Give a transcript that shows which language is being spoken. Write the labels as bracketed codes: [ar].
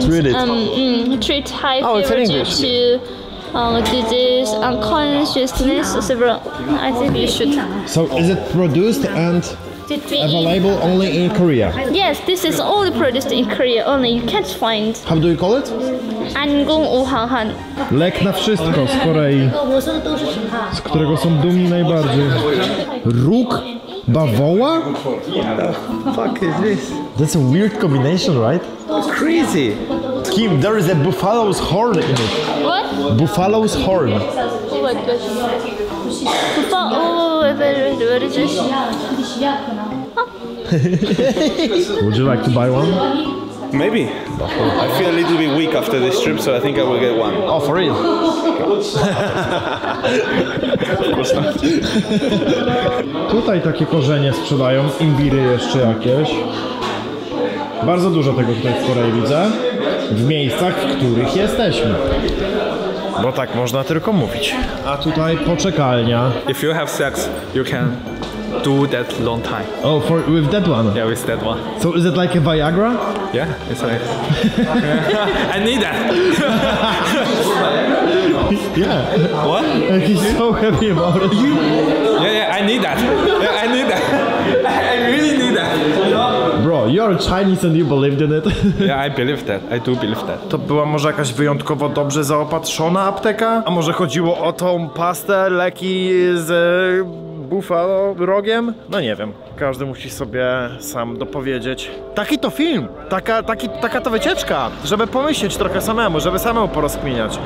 [en] can't read it. treat high it's in fever due English. to disease, unconsciousness, several. I think you should. So is it produced and available only in Korea? Yes, this is only produced in Korea. Only you can't find. How do you call it? Angung Uhanhan. [pl] Lek na wszystko z Korei, z którego są dumni najbardziej. Róg bawoła? [en] Fuck is this? That's a weird combination, right? Crazy. Kim, there is a buffalo's horn in it. What? Buffalo's horn. Oh my gosh. Oh, what is this? Would you like to buy one? Maybe. I feel a little bit weak after this trip, so I think I will get one. Oh, for real? Of course not. [pl] Tutaj takie korzenie sprzedają, imbiry jeszcze jakieś. Bardzo dużo tego tutaj w Korei widzę. W miejscach, w których jesteśmy. Bo tak można tylko mówić. A tutaj poczekalnia. [en] If you have sex, you can do that long time. Oh, with that one? Yeah, with that one. So is it like a Viagra? Yeah, it's like... I need that! Yeah. What? And he's so happy about it. Yeah, I need that. Yeah, I need that. I really need that. Bro, you're Chinese and you believed in it. Yeah, I believe that. I do believe that. [pl] To była może jakaś wyjątkowo dobrze zaopatrzona apteka? A może chodziło o tą pastę, leki z buffalo rogiem? No nie wiem. Każdy musi sobie sam dopowiedzieć. Taki to film, taka to wycieczka, żeby pomyśleć trochę samemu, żeby samemu porozkminiać.